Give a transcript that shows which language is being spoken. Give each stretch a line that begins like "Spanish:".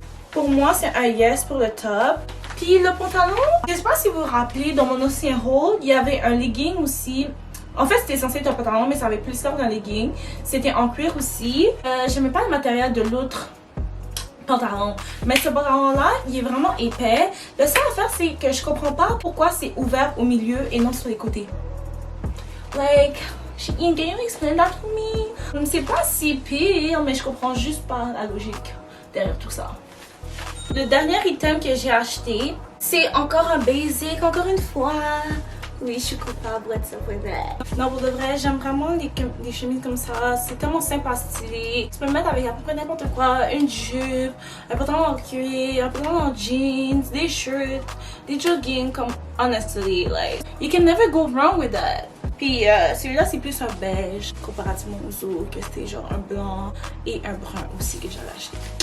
French: Pour moi, c'est un yes pour le top. Puis le pantalon, je sais pas si vous vous rappelez, dans mon ancien haul, il y avait un legging aussi. En fait, c'était censé être un pantalon, mais ça avait plus l'air d'un legging. C'était en cuir aussi. J'aimais pas le matériel de l'autre pantalon. Mais ce pantalon-là, il est vraiment épais. Le seul affaire, c'est que je comprends pas pourquoi c'est ouvert au milieu et non sur les côtés.
English: Like, Shein, can you explain that to me?
French: C'est pas si pire, mais je comprends juste pas la logique derrière tout ça. Le dernier item que j'ai acheté, c'est encore un basic, encore une fois. Oui, je suis coupable,
English: what's up with that?
French: Non, pour de vrai, j'aime vraiment les chemises comme ça. C'est tellement simple à styler. Tu peux le mettre avec à peu près n'importe quoi. Une jupe, un pantalon en cuir, un pantalon en jeans, des shirts, des jogging, comme honestly, like,
English: you can never go wrong with that.
French: Puis celui-là, c'est plus un beige, comparativement aux autres, que c'était genre un blanc et un brun aussi que j'avais acheté.